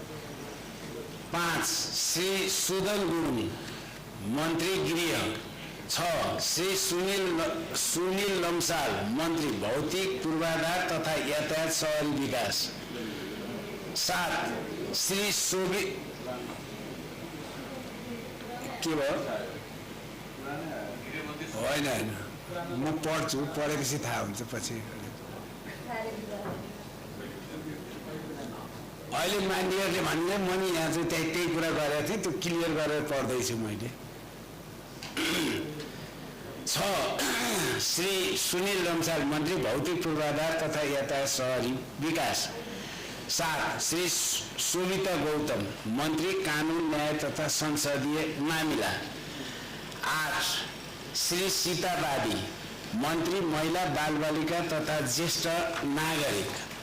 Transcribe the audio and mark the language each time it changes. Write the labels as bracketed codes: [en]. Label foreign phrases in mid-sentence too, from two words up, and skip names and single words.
[ne] 5 श्री सुदन गुरुङ मन्त्री गृह। 6 श्री सुनिल लम्साल मन्त्री भौतिक पूर्वाधार तथा यातायात शहरी विकास। 7 श्री शोभि के भयो होइन म पढ्छु, पढेपछि थाहा हुन्छ पछि। अहिले मान्छेहरूले भन्ने म नि यहाँ चाहिँ त्यही कुरा गरेको थिएँ, त्यो क्लियर गरेर पढ्दैछु मैले। 6 श्री सुनिल लम्साल मन्त्री भौतिक पूर्वाधार तथा यातायात शहरी विकास। 7 श्री शोभिता गौतम मन्त्री कानुन न्याय तथा संसदीय मामिला। 8 श्री सीता बादी मन्त्री महिला बालबालिका तथा ज्येष्ठ नागरिक।